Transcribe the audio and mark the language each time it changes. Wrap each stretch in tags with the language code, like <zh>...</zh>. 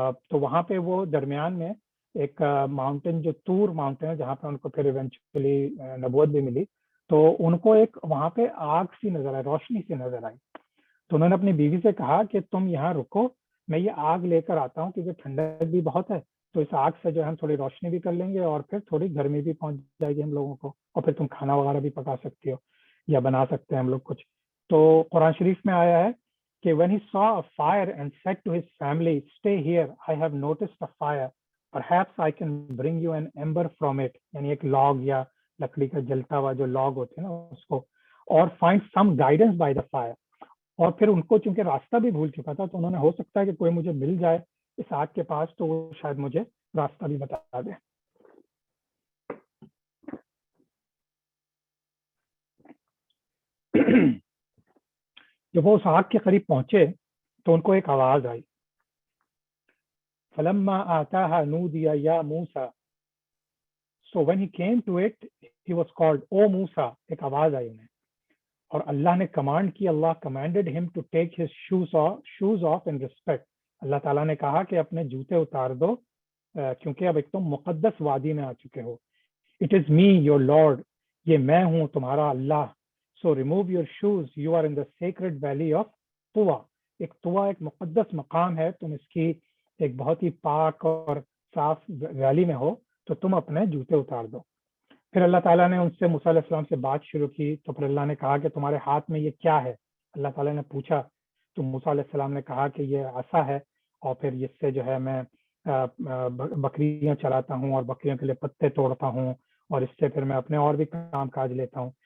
<ur>تو وہاں پہ وہ درمیان میں ایک ماؤنٹین جو طور ماؤنٹین ہے، جہاں پہ ان کو پھر ایونچولی نبوت بھی ملی، تو ان کو ایک وہاں پہ آگ سی نظر آئی، روشنی سی نظر آئی. تو انہوں نے اپنی بیوی سے کہا کہ تم یہاں رکو، میں یہ آگ لے کر آتا ہوں، کیونکہ ٹھنڈک بھی بہت ہے، تو اس آگ سے جو ہے ہم تھوڑی روشنی بھی کر لیں گے اور پھر تھوڑی گرمی بھی پہنچ جائے گی ہم لوگوں کو، اور پھر تم کھانا وغیرہ بھی پکا سکتی ہو یا بنا سکتے ہیں ہم لوگ کچھ.</ur> <en>تو قرآن شریف میں آیا ہے کہ when he saw a fire and said to his family, stay here, I have noticed a fire, perhaps I can bring you an ember from it,</en> <ur>یعنی ایک لاگ یا لکڑی کا جلتا ہوا جو لاگ ہوتے ہیں نا اس کو،</ur> <en>اور find some guidance by the fire.</en> <ur>اور پھر ان کو چونکہ راستہ بھی بھول چکا تھا، تو انہوں نے ہو سکتا ہے کہ کوئی مجھے مل جائے اس آگ کے پاس تو وہ شاید مجھے راستہ بھی بتا دے. جب وہ اس آگ کے قریب پہنچے تو ان کو ایک آواز آئی،</ur> <ar>فلما آتاها نودي یا موسیٰ.</ar> <en>So when he came to it, he was called, O Musa.</en> <ur>ایک آواز آئی انہیں، اور اللہ نے کمانڈ کی، اللہ</ur> <en>commanded him to take his shoes off in respect.</en> <ur>اللہ تعالیٰ نے کہا کہ اپنے جوتے اتار دو، کیونکہ اب ایک تم مقدس وادی میں آ چکے ہو.</ur> <en>It is me, your Lord.</en> <ur>یہ میں ہوں تمہارا اللہ.</ur> <en>So remove your shoes. You are in the sacred valley of طوا.</en> <ur>ایک طوا ایک مقدس مقام ہے، تم اس کی ایک بہت ہی پاک اور صاف ویلی میں ہو، تو تم اپنے جوتے اتار دو. پھر اللہ تعالیٰ نے ان سے موسیٰ علیہ السلام سے بات شروع کی. تو پھر اللہ نے کہا کہ تمہارے ہاتھ میں یہ کیا ہے؟ اللہ تعالیٰ نے پوچھا. تو موسیٰ علیہ السلام نے کہا کہ یہ عصا ہے، اور پھر اس سے جو ہے میں بکریاں چراتا ہوں اور بکریوں کے لیے پتے توڑتا ہوں، اور اس سے پھر میں اپنے اور بھی کام کاج لیتا ہوں.</ur>